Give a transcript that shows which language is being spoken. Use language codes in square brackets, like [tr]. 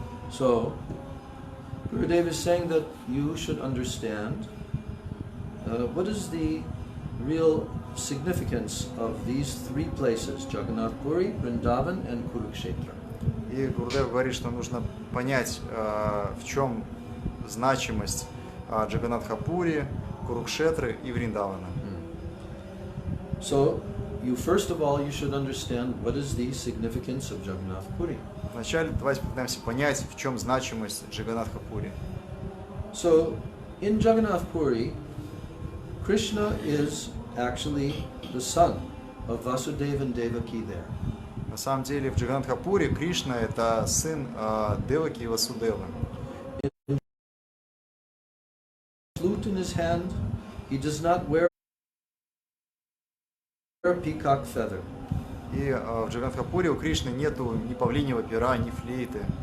[en] So Gurudev is saying that you should understand what is the real significance of these three places, Jagannath Puri, Vrindavan and Kurukshetra. [ru] И Гурудев говорит, что нужно понять, в чем значимость Джаганнатха-Пури, Курукшетры и Вриндавана. [en] So, first of all, you should understand what is the significance of Jagannath Puri. [ru] Вначале давайте попытаемся понять, в чем значимость Джаганнатха-Пури. [en] So, in Jagannath Puri, Krishna is actually the son of Vasudeva and Devaki there. [ru] На самом деле в Джаганнатха-Пури Кришна это сын Деваки и Васудевы. [en] Flute in his hand, he does not wear a peacock feather. [ru] И в Джаганнатха-Пури у Кришны нету ни павлиньего пера, ни флейты.